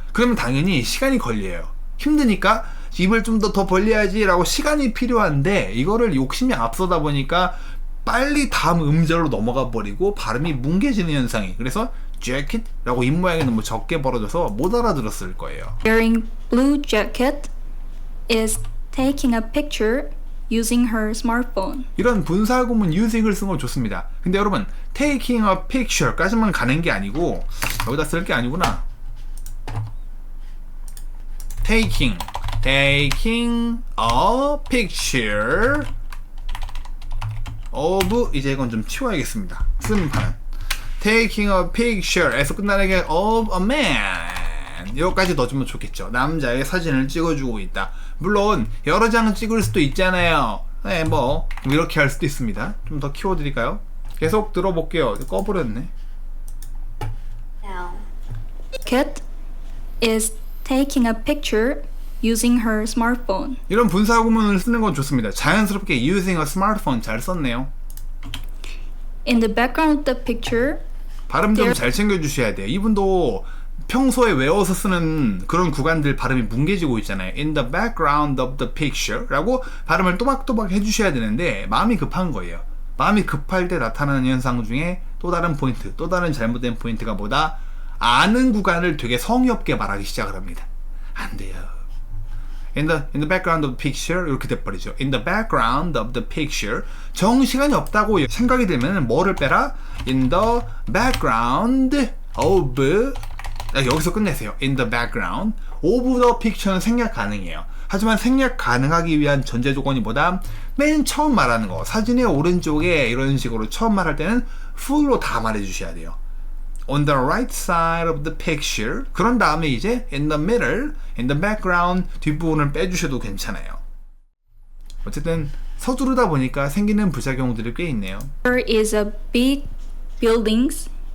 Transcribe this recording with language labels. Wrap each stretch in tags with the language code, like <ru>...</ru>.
<ko>그러면 당연히 시간이 걸려요. 힘드니까 입을 좀 더 벌려야지 라고 시간이 필요한데, 이거를 욕심이 앞서다 보니까 빨리 다음 음절로 넘어가 버리고 발음이 뭉개지는 현상이. 그래서 jacket라고 입모양이 너무 적게 벌어져서 못 알아들었을 거예요.</ko> <en>Wearing blue jacket is taking a picture using her smartphone.</en> <ko>이런 분사구문 using을 쓰는 건 좋습니다. 근데 여러분</ko> <en>taking a picture</en> <ko>까지만 가는 게 아니고, 여기다 쓸 게 아니구나.</ko> <en>taking a picture of,</en> <ko>이제 이건 좀 치워야겠습니다. 쓰는 판은</ko> <en>taking a picture</en> <ko>에서 끝나는 게</ko> <en>of a man,</en> <ko>여기까지 넣어주면 좋겠죠. 남자의 사진을 찍어주고 있다. 물론 여러 장 찍을 수도 있잖아요. 네, 뭐 이렇게 할 수도 있습니다. 좀 더 키워드릴까요? 계속 들어볼게요. 꺼버렸네.</ko> <en>Jacket is taking a picture using her smartphone.</en> <ko>이런 분사구문을 쓰는 건 좋습니다. 자연스럽게</ko> <en>using a smartphone</en> <ko>잘 썼네요.</ko> <en>In the background of the picture,</en> <ko>발음 좀 잘 챙겨주셔야 돼요. 이분도 평소에 외워서 쓰는 그런 구간들 발음이 뭉개지고 있잖아요.</ko> <en>In the background of the picture</en> <ko>라고 발음을 또박또박 해주셔야 되는데, 마음이 급한 거예요. 마음이 급할 때 나타나는 현상 중에 또 다른 포인트, 또 다른 잘못된 포인트가 뭐다? 아는 구간을 되게 성의 없게 말하기 시작을 합니다. 안 돼요.</ko> <en>In the background of the picture</en> <ko>이렇게 돼버리죠.</ko> <en>In the background of the picture,</en> <ko>정시간이 없다고 생각이 들면 뭐를 빼라?</ko> <en>In the background of,</en> <ko>여기서 끝내세요.</ko> <en>In the background of the picture는</en> <ko>생략 가능해요. 하지만 생략 가능하기 위한 전제 조건이 뭐다? 맨 처음 말하는 거, 사진의 오른쪽에 이런 식으로 처음 말할 때는 full로 다 말해 주셔야 돼요.</ko> <en>On the right side of the picture,</en> <ko>그런 다음에 이제</ko> <en>in the middle, in the background</en> <ko>뒷부분을 빼주셔도 괜찮아요. 어쨌든 서두르다 보니까 생기는 부작용들이 꽤 있네요.</ko> <en>there is a big buildings.</en>